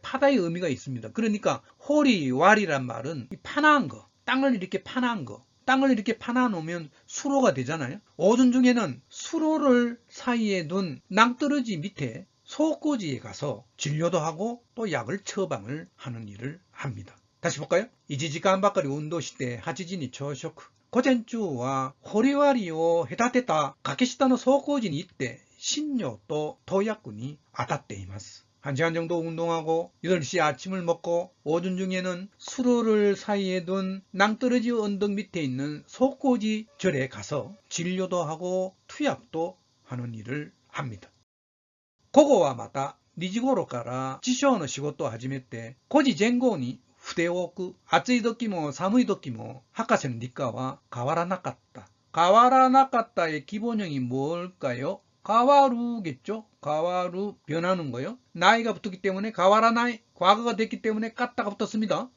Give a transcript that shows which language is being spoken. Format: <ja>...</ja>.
<ko>파다의 의미가 있습니다. 그러니까 호리, 와리란 말은 파나한 거. 땅을 이렇게 파나한 거. 땅을 이렇게 파놔 놓으면 수로가 되잖아요. 오전 중에는 수로를 사이에 둔 낭떠러지 밑에 소꼬지에 가서 진료도 하고 또 약을 처방을 하는 일을 합니다. 다시 볼까요?</ko> <ja>1時間ばかり運動して8時に朝食。午前中は堀割を隔てた崖下の走行時に行って診療と投薬に当たっています.</ja> <ko>1시간 정도 운동하고 8시 아침을 먹고 오전 중에는 수로를 사이에 둔 낭떠러지 언덕 밑에 있는 소꼬지 절에 가서 진료도 하고 투약도 하는 일을 합니다.</ko> <ja>午後はまた2時頃から師匠の仕事を始めて5時前後に筆を置く。暑い時も寒い時も博士の日課は変わらなかった.</ja> <ko>変わらなかった의 기본형이 뭘까요? 変わる겠죠?変わる, 변하는 거요. 나이가 붙었기 때문에 変わらない. 과거가 됐기 때문에 까따가 붙었습니다.</ko>